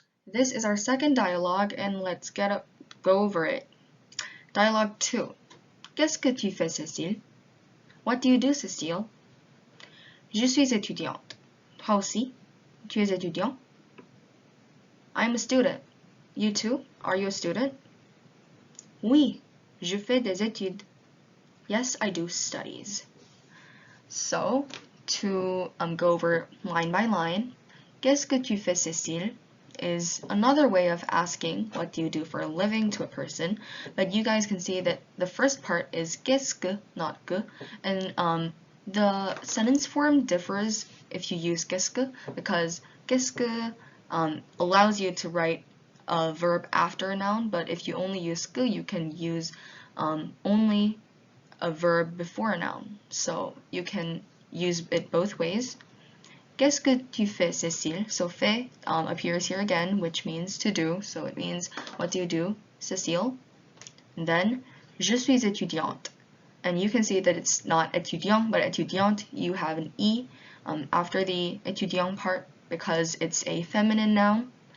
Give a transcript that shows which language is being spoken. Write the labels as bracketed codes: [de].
[en] This is our second dialogue, and let's go over it. Dialogue 2. [fr] Qu'est-ce que tu fais, Cécile? [en] What do you do, Cécile? [fr] Je suis étudiante. Toi aussi? Tu es étudiant? [en] I'm a student. You too? Are you a student? [fr] Oui, je fais des études. [en] Yes, I do studies. So, to go over line by line, [fr] qu'est-ce que tu fais, Cécile? [en] Is another way of asking what do you do for a living to a person, but you guys can see that the first part is qu'est-ce que, not que, and the sentence form differs if you use qu'est-ce que, because qu'est-ce que allows you to write a verb after a noun, but if you only use que, you can use only a verb before a noun, so you can use it both ways. [fr] Qu'est-ce que tu fais, Cécile? [en] So fait appears here again, which means to do, so it means what do you do, Cécile? And then [fr] je suis étudiante, [en] and you can see that it's not étudiant but étudiante. You have an e after the étudiant part because it's a feminine noun.